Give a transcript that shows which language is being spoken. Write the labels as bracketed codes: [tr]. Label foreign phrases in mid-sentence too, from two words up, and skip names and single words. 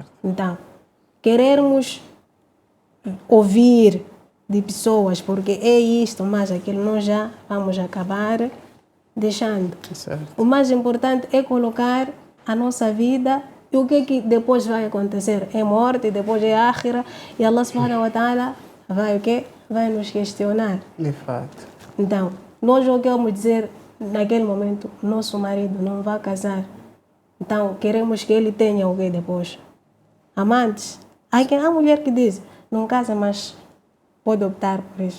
[pt] Então, querermos ouvir de pessoas, porque é isto, mas aquilo, nós já vamos acabar deixando. Certo. O mais importante é colocar a nossa vida e o que depois vai acontecer. É morte, depois é ákhira, e [ar] الله سبحانه وتعالى [pt] vai o quê? Vai nos questionar. De fato. Então, nós o que vamos dizer naquele momento, nosso marido não vai casar. Então, queremos que ele tenha o que depois? Amantes. Há mulher que diz, não casa, mas pode optar por isso.